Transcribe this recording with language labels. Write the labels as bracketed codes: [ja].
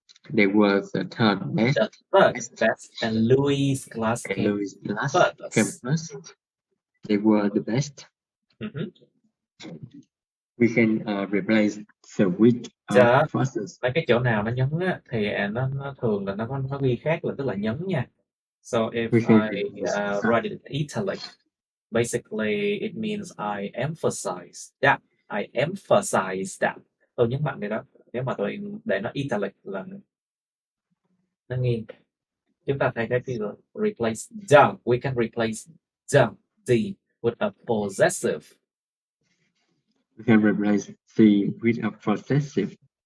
[en] They were the third best. The third best, and Louis' class And came Louis' class first. came first. They were the best. We can replace the with process. [vi] Mấy cái chỗ nào nó nhấn á, thì nó thường là nó ghi khác, là tức là nhấn nha. [en] So if We can I write it in italic, basically it means I emphasize that. I emphasize that. [vi] Tôi nhấn mạnh cái đó. Nếu mà tôi để nó italic là nó nghiêng. Chúng ta thay cái từ replace the. [en] We can replace the with a possessive. We can replace the with a possessive.